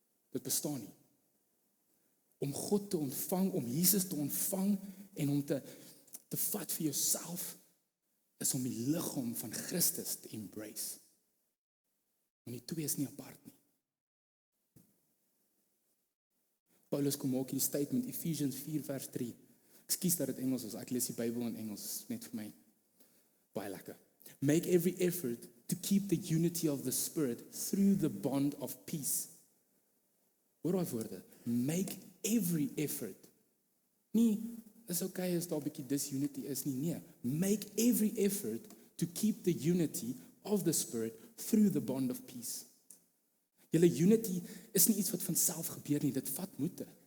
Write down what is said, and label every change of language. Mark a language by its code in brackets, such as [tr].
[af] Dit bestaan nie. Om God te ontvang, om Jesus te ontvang en om te vat vir jouself is om die liggaam van Christus te embrace. En die twee is nie apart nie. Paulus kom ook in die statement Ephesians 4 vers 3. Ekskuus dat dit Engels is, ek lees die Bybel in Engels, net vir my baie lekker. [en] Make every effort to keep the unity of the Spirit through the bond of peace. [af] Hoor daai woorde, [en] make every effort. [af] Nie, is okay as daar 'n bietjie disunity is nie, nee. [en] Make every effort to keep the unity of the Spirit through the bond of peace. [af] Julle unity is nie iets wat van self gebeur nie, dit vat moeite.